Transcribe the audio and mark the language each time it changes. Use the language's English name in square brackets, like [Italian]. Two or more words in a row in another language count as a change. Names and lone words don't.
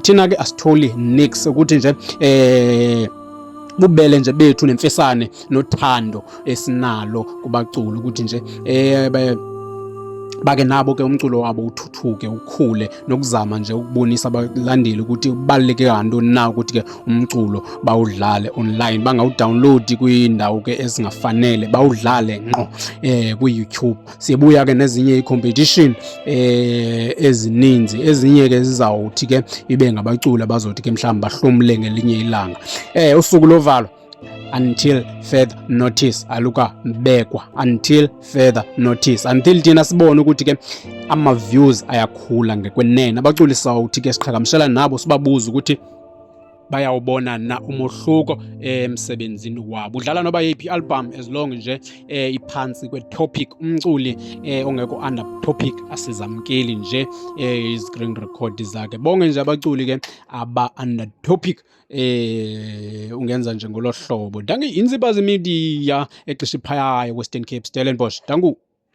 [Xhosa] Thina ke asitholi nix ukuthi nje bubele nje bethu nemfesane nothando esinalo kubaculi ukuthi nje bake nabo ke umculo wabo uthuthuke ukhule, nokuzama nje ukubonisa abalandeli ukuthi kubaluleke kantoni na ukuthi ke umculo bawudlale online, bangawudownload kwindawo ke ezingafanele, bawudlale ngqo ku YouTube. Sibuya ke nezinye i-competition ezininzi, ezinye ke zizawuthi ke ibe ngabaculi abazothi ke mhlawumbe bahlomule ngelinye ilanga. Usuku lovalo [English] until further notice, [Xhosa] aluka mbekwa [English] until further notice, [Xhosa] until thina sibone ukuthi ke ama views ayakhula ngekwenene. Abaculi sawuthi ke siqhagamshela nabo sibabuza ukuthi bayawubona na umohluko emsebenzini wabo. Udlala noba yiphi album [English] as long [Xhosa] nje iphansi kwe topic. Umculi ongekho [English] under topic [Xhosa] asizamkeli nje i-screen record zakhe. Bonke nje abaculi ke aba [English] under topic [Xhosa] ungenza nje ngolo hlobo. Danki Insibazi Media exesha phaya Western Cape Stellenbosch. [Afrikaans] Danku.